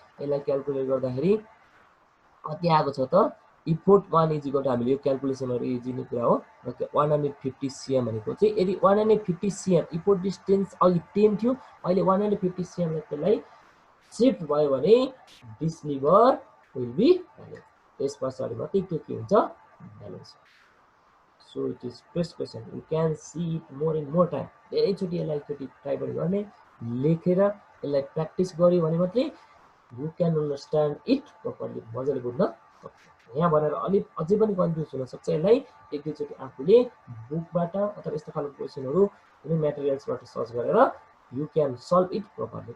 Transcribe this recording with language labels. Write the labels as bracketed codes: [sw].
[ne] यसलाई क्याल्कुलेट गर्दाखेरि कति आएको छ त इफोर्ट 1 इज इक्वल टु हामीले यो क्याल्कुलेसनहरु इजी नै कुरा हो 150 सीएम भनेको चाहिँ यदि 150 सीएम इफोर्ट डिस्टेन्स अघि 10 थियो अहिले 150 सीएम त्यसलाई शिफ्ट भयो भने [en] This lever will be balance. [ne] त्यस पछाडि मात्रै त्यो के हुन्छ balance. [en] So it is first question you can see it more and more time. [ne] धेरैचोटि यसलाई एकचोटि ट्राई पनि गर्ने लेखेर यसलाई प्र्याक्टिस गर्यो भने मात्रै [en] you can understand it properly [ne] मजाले बुझ्न सक्छ। यहाँ भनेर अलिक अझै पनि कन्फ्युज हुन सक्छ। यसलाई एक दुईचोटि आफूले बुकबाट अथवा यस्तो खालको क्वेशनहरु कुनै मटेरियल्सबाट सर्च गरेर [en] You can solve it properly.